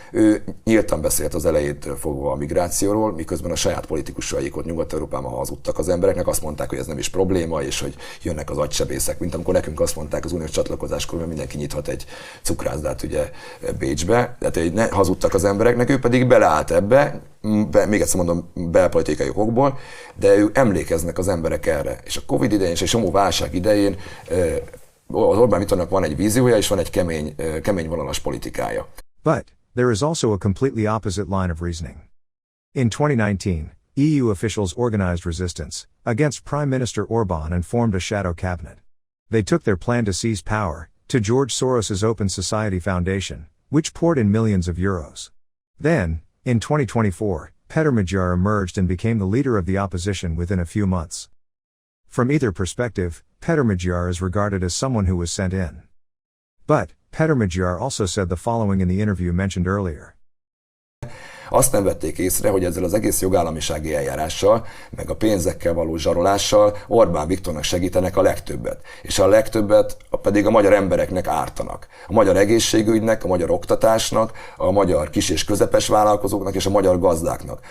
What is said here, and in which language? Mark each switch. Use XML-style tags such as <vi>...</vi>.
<hu>Ő nyíltan beszélt az elejétől fogva a migrációról, miközben a saját politikusaik ott Nyugat-Európában hazudtak az embereknek, azt mondták, hogy ez nem is probléma, és hogy jönnek az agysebészek, mint amikor nekünk azt mondták az uniós csatlakozáskor, hogy mindenki nyithat egy cukrászdát ugye Bécsbe, tehát ne hazudtak az embereknek, ő pedig beleállt ebbe, még egyszer mondom, belpolitikai okokból, de ők emlékeznek az emberek erre. És a Covid idején és egy csomó válság idején az Orbán Viktornak van egy víziója, és van egy kemény vonalas politikája.</hu> <en>But there is also a completely opposite line of reasoning. In 2019, EU officials organized resistance against Prime Minister Orbán and formed a shadow cabinet. They took their plan to seize power to George Soros's Open Society Foundation, which poured in millions of euros. Then, in 2024, Péter Magyar emerged and became the leader of the opposition within a few months. From either perspective, Péter Magyar is regarded as someone who was sent in. But, Péter Magyar also said the following in the interview mentioned earlier.</en> <hu>Azt nem vették észre, hogy ezzel az egész jogállamisági eljárással, meg a pénzekkel való zsarolással Orbán Viktornak segítenek a legtöbbet. És a legtöbbet pedig a magyar embereknek ártanak. A magyar egészségügynek, a magyar oktatásnak, a magyar kis- és közepes vállalkozóknak és a magyar gazdáknak.</hu>